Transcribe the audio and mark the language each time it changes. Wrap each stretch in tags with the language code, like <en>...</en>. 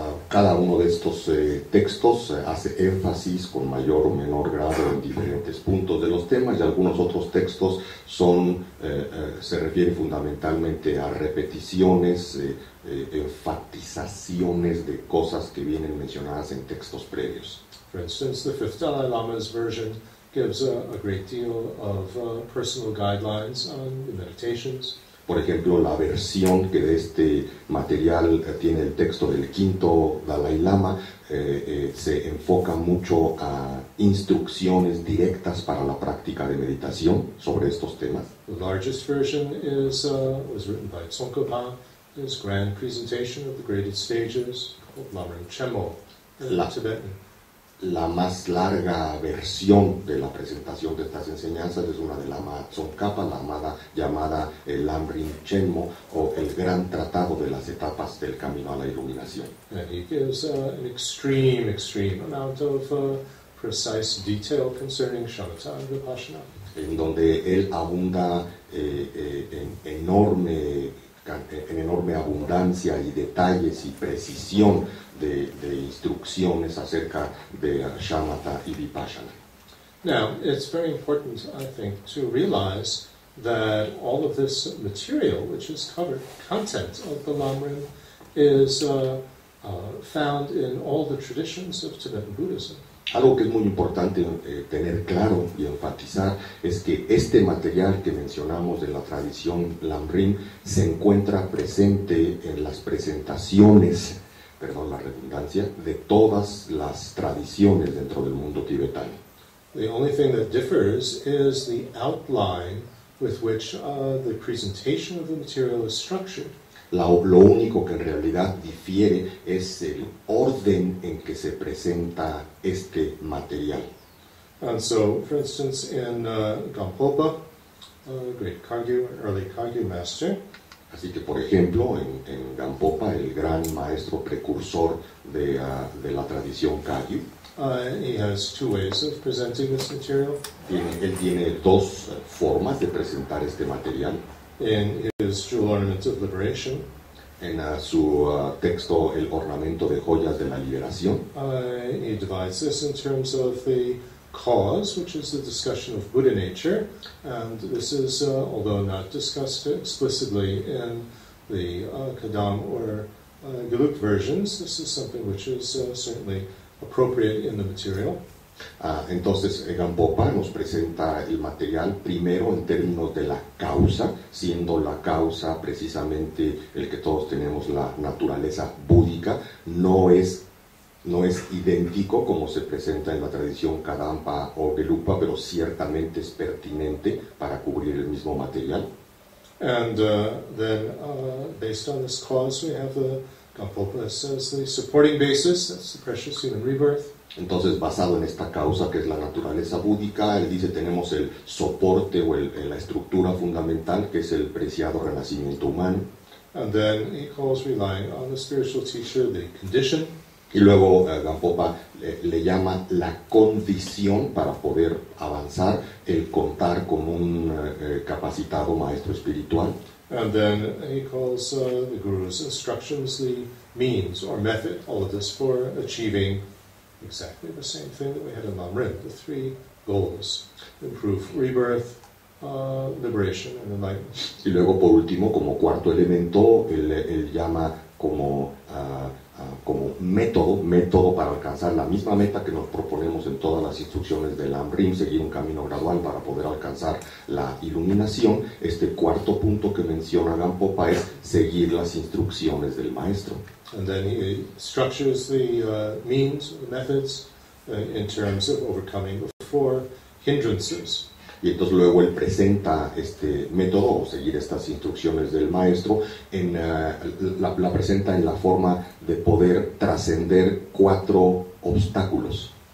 <es>Cada uno de estos textos hace énfasis con mayor o menor grado en diferentes puntos de los temas, y algunos otros textos se refieren fundamentalmente a repeticiones, enfatizaciones de cosas que vienen mencionadas en textos previos.</es> <en>For instance, the fifth Dalai Lama's version gives a great deal of personal guidelines on the meditations.</en> <es>Por ejemplo, la versión que de este material tiene el texto del quinto Dalai Lama se enfoca mucho a instrucciones directas para la práctica de meditación sobre estos temas.</es> <en>The largest version was written by Tsongkhapa, his grand presentation of the graded stages, called Lam-rim Chemo in Tibetan.</en> <es>La más larga versión de la presentación de estas enseñanzas es una de Lama Tsongkhapa, llamada el Lam-rim Chenmo, o el gran tratado de las etapas del camino a la iluminación.</es> <en>And he gives an extreme amount of precise detail concerning shamatha and vipassana.</en> <es>En donde él abunda en enorme abundancia y detalles y precisión de instrucciones acerca de shamatha y vipassana.</es> <en>Now, it's very important, I think, to realize that all of this material, which is covered, content of the Lam-rim, is found in all the traditions of Tibetan Buddhism.</en> <es>Algo que es muy importante tener claro y enfatizar es que este material que mencionamos de la tradición Lam-rim se encuentra presente en las presentaciones, perdón la redundancia, de todas las tradiciones dentro del mundo tibetano.</es> <en>The only thing that differs is the outline with which the presentation of the material is structured.</en> <es>Lo único que en realidad difiere es el orden en que se presenta este material.</es> <en>And so, for instance, in Gampopa, great Kagyu, early Kagyu master,</en> <es>así que, por ejemplo, en Gampopa, el gran maestro precursor de la tradición Kagyu,</es> <en>he has two ways of presenting this material.</en> <es>Él tiene dos formas de presentar este material.</es> <en>In his Jewel Ornament of Liberation,</en> <es>en su texto El ornamento de joyas de la liberación,</es> <en>he divides this in terms of the cause, which is the discussion of Buddha nature, and this is, although not discussed explicitly in the Kadam or Gelug versions, this is something which is certainly appropriate in the material.</en> <es>Entonces, Gampopa nos presenta el material primero en términos de la causa, siendo la causa precisamente el que todos tenemos la naturaleza búdica, no es idéntico como se presenta en la tradición Kadampa o Gelupa, pero ciertamente es pertinente para cubrir el mismo material.</es> <en>And then, based on this cause, we have the Gampopa as the supporting basis, that's the precious human rebirth.</en> <es>Entonces, basado en esta causa que es la naturaleza búdica, él dice tenemos el soporte o la estructura fundamental que es el preciado renacimiento humano.</es> <en>And then he calls relying on the spiritual teacher the condition.</en> <es>Y luego Gampopa le llama la condición para poder avanzar, el contar con un capacitado maestro espiritual.</es> <en>And then he calls the Guru's instructions the means or method, all of this for achieving exactly the same thing that we had in Lam-rim, the three goals: improve rebirth, liberation, and enlightenment.</en> <es>Y luego, por último, como cuarto elemento, él llama como método para alcanzar la misma meta que nos proponemos en todas las instrucciones del Lam-rim, seguir un camino gradual para poder alcanzar la iluminación. Este cuarto punto que menciona Gampopa es seguir las instrucciones del maestro.</es> <en>And then he structures the means, the methods, in terms of overcoming the four hindrances.</en> <es>Y entonces luego él presenta este método o seguir estas instrucciones del maestro, la presenta en la forma de poder trascender 4 obstáculos.</es>